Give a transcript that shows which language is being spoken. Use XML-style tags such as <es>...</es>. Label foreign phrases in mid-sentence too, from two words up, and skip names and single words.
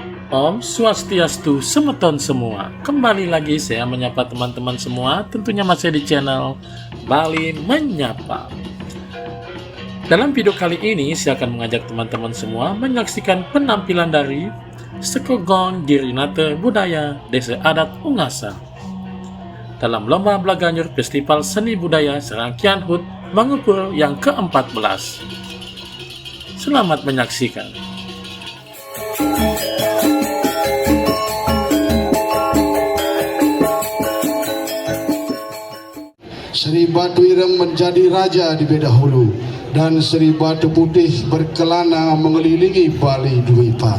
<ban>Om Swastiastu semeton</ban> <id>semua. Kembali lagi saya menyapa teman-teman semua, tentunya masih di channel Bali Menyapa. Dalam video kali ini saya akan mengajak teman-teman semua menyaksikan penampilan dari Sekogong Girinate Budaya Desa Adat Ungasa dalam Lomba Blaganyur Festival Seni Budaya Serangkian HUT Mangupul yang ke-14. Selamat menyaksikan. Sri Batu Ireng menjadi raja di Bedahulu dan Sri Batu Putih berkelana mengelilingi Bali Dwipa.</id>